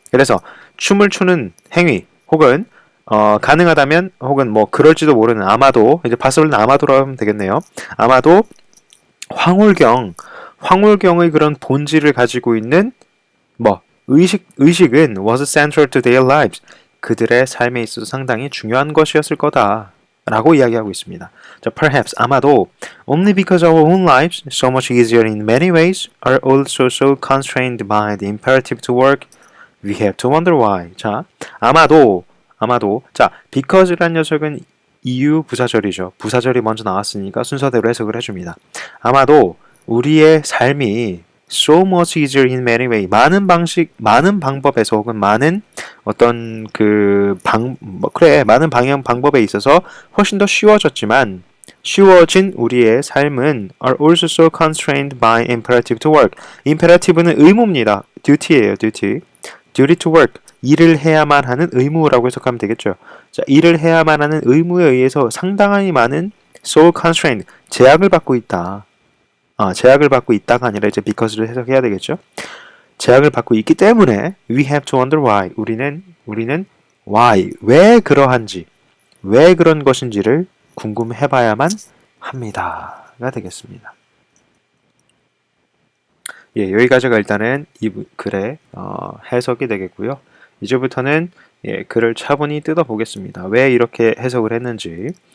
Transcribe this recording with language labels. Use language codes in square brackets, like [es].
[ko] 그래서 춤을 추는 행위 혹은 가능하다면 혹은 뭐 그럴지도 모르는 아마도 이제 possible는 아마도라고 하면 되겠네요. 아마도 황홀경의 그런 본질을 가지고 있는 뭐 의식은 [en] was central to their lives. [ko] 그들의 삶에 있어서 상당히 중요한 것이었을 거다. 라고 이야기하고 있습니다. [en] 자, perhaps [ko] 아마도 [en] only because our own lives, so much easier in many ways, are also so constrained by the imperative to work, we have to wonder why. [ko] 자, 아마도 자, because란 녀석은 이유 부사절이죠. 부사절이 먼저 나왔으니까 순서대로 해석을 해줍니다. 아마도 우리의 삶이 [en] so much easier in many ways [ko] 많은 방법에서 혹은 많은 어떤 많은 방법에 있어서 훨씬 더 쉬워진 우리의 삶은 [en] are also so constrained by imperative to work. [ko] imperative는 의무입니다. duty예요, [en] duty to work. [ko] 일을 해야만 하는 의무라고 해석하면 되겠죠. 자, 일을 해야만 하는 의무에 의해서 상당히 많은 [en] so constrained, [ko] 제약을 받고 있다. 제약을 받고 있다가 아니라 이제 because를 해석해야 되겠죠. 제약을 받고 있기 때문에 [en] we have to wonder why. [ko] 우리는 why, 왜 그러한지, 왜 그런 것인지를 궁금해봐야만 합니다가 되겠습니다. 예, 여기까지가 일단은 이 글의 해석이 되겠고요. 이제부터는 글을 차분히 뜯어보겠습니다. 왜 이렇게 해석을 했는지.